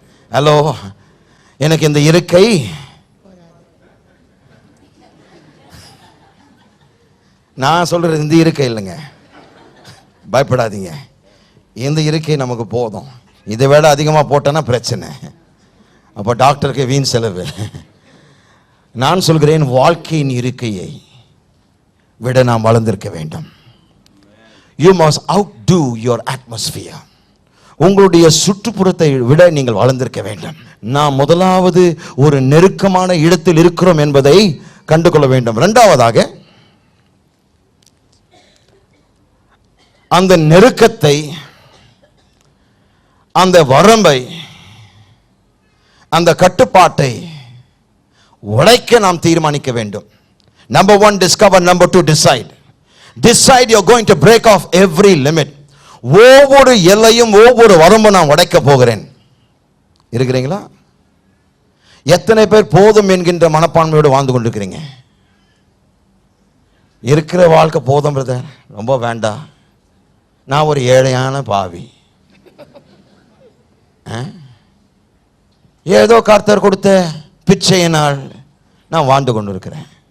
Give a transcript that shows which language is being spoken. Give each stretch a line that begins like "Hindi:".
Tamil: Hello, எனக்கு இந்த இருக்கை நான் சொல்றது இந்த இருக்கை இல்லைங்க, பயப்படாதீங்க, இந்த இருக்கை நமக்கு போதும். இதை விட அதிகமாக போட்டேன்னா பிரச்சனை, அப்போ டாக்டருக்கு வீண் செலவு. நான் சொல்கிறேன், வாழ்க்கையின் இருக்கையை விட நாம் வளர்ந்திருக்க வேண்டும்.
English: You must outdo your atmosphere.
Tamil: உங்களுடைய சுற்றுப்புறத்தை விட நீங்கள் வளர்ந்திருக்க வேண்டும். நாம் முதலாவது ஒரு நெருக்கமான இடத்தில் இருக்கிறோம் என்பதை கண்டுகொள்ள வேண்டும். இரண்டாவதாக அந்த நெருக்கத்தை, அந்த வரம்பை, அந்த கட்டுப்பாட்டை உடைக்க நாம் தீர்மானிக்க வேண்டும்.
English: Number 1, discover. Number 2, decide. Decide you're going to break off every limit.
Tamil: ஒவ்வொரு எல்லையும் ஒவ்வொரு வரம்பும் நான் உடைக்க போகிறேன். இருக்கிறீங்களா? எத்தனை பேர் போதும் என்கின்ற மனப்பான்மையோடு வாழ்ந்து கொண்டிருக்கிறீங்க? இருக்கிற வாழ்க்கை போதும் பிரதர், ரொம்ப வேண்டாம், நான் ஒரு ஏழையான பாவி, ஏதோ கர்த்தர் கொடுத்த பிச்சையினால் நான் வாழ்ந்து கொண்டு இருக்கிறேன்.